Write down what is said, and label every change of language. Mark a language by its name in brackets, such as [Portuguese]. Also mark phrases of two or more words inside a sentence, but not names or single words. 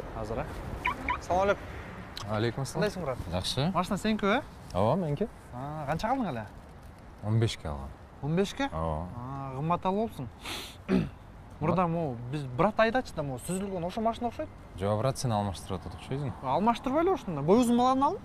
[Kyrgyz] азыр, а? Салам алейкум. Алейкум ассалам. Кандайсың, брат? Жакшы. Машина сеники, э? Ооба, меники. Канча калдың эле? 15ке алгам. 15ке? Ооба. Кымбат алыпсың. Мурда могу биз брат айдачы да, могу сүзүлгөн ошо машина окшойт. Жок, брат, сен алмаштырып атат окшойсуң. Алмаштырбайлы ошондо. Бой узун баланы ал.